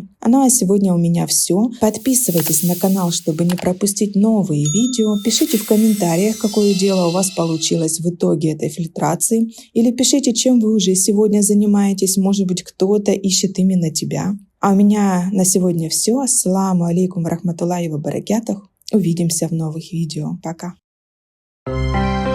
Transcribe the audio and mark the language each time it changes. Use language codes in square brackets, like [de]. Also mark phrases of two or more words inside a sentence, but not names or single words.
[ru] Ну а сегодня у меня все. Подписывайтесь на канал, чтобы не пропустить новые видео. Пишите в комментариях, какое дело у вас получилось в итоге этой фильтрации. Или пишите, чем вы уже сегодня занимаетесь. Может быть, кто-то ищет именно тебя. А у меня на сегодня все. [ar] السلام عليكم ورحمة الله وبركاته. [ru] Увидимся в новых видео. Пока.